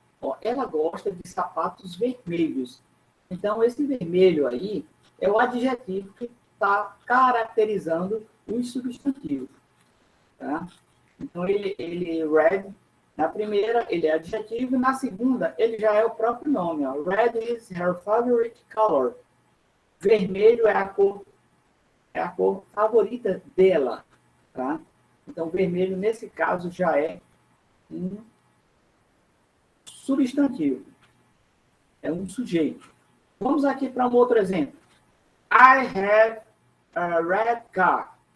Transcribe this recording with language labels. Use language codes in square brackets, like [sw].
[pt] Ó, ela gosta de sapatos vermelhos. Então, esse vermelho aí é o adjetivo que está caracterizando os substantivos. Tá? Então, red, na primeira, ele é adjetivo, na segunda, ele já é o próprio nome. Ó. [en] Red is her favorite color. [pt] Vermelho é a cor favorita dela. Tá? Então, vermelho, nesse caso, já é um substantivo. É um sujeito. Vamos aqui para um outro exemplo. [en] I have a red car.